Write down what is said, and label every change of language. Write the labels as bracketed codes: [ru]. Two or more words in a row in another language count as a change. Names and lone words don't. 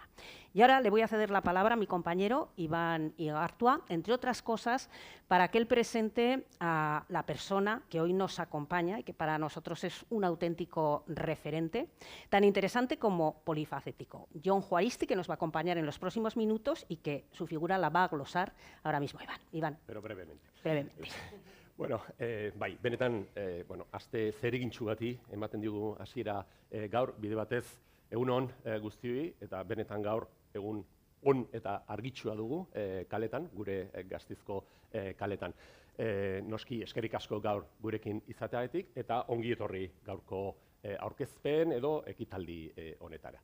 [es] Y ahora le voy a ceder la palabra a mi compañero Iván Igartua, entre otras cosas, para que él presente a la persona que hoy nos acompaña y que para nosotros es un auténtico referente, tan interesante como polifacético. Jon Juaristi, que nos va a acompañar en los próximos minutos y que su figura la va a glosar ahora mismo Iván. Pero brevemente. Brevemente. [eu] Bueno, bai, benetan, aste zeregintxu bati ematen digu hasiera gaur bide batez egun on guztioi eta benetan gaur egun on eta argitsua dugu kaletan, gure Gasteizko kaletan. Noski eskerrik asko gaur gurekin izateagatik eta ongi etorri gaurko aurkezpen edo ekitaldi honetara.